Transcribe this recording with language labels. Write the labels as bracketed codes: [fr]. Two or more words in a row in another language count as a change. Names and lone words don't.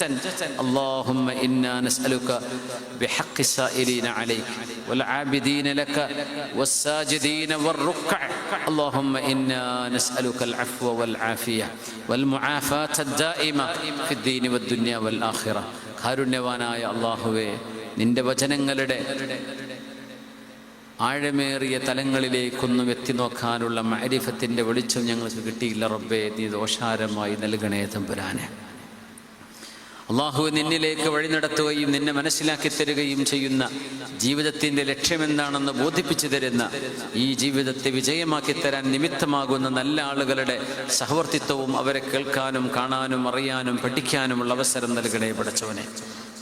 [ar] اللهم إنا نسألك بحق السائلين عليك والعابدين لك والساجدين والركع. اللهم إنا نسألك العفو والعافية والمعافاة الدائمة في الدين والدنيا والآخرة. [ml] കാരുണ്യവാനായ അല്ലാഹുവേ, നിന്റെ വചനങ്ങളുടെ ആഴമേറിയ തലങ്ങളിലേക്കൊന്നും എത്തി നോക്കാനുള്ള മഅരിഫത്തിന്റെ വെളിച്ചം ഞങ്ങൾക്ക് കിട്ടിയില്ല റബ്ബേ. നീ ദോഷാരമായി നൽകണേ തമ്പുരാനെ. അള്ളാഹു നിന്നിലേക്ക് വഴി നടത്തുകയും നിന്നെ മനസ്സിലാക്കി തരികയും ചെയ്യുന്ന ജീവിതത്തിൻ്റെ ലക്ഷ്യമെന്താണെന്ന് ബോധിപ്പിച്ചു തരുന്ന, ഈ ജീവിതത്തെ വിജയമാക്കി തരാൻ നിമിത്തമാകുന്ന നല്ല ആളുകളുടെ സഹവർത്തിത്വവും അവരെ കേൾക്കാനും കാണാനും അറിയാനും പഠിക്കാനുമുള്ള അവസരം നൽകണേ പടച്ചവനെ.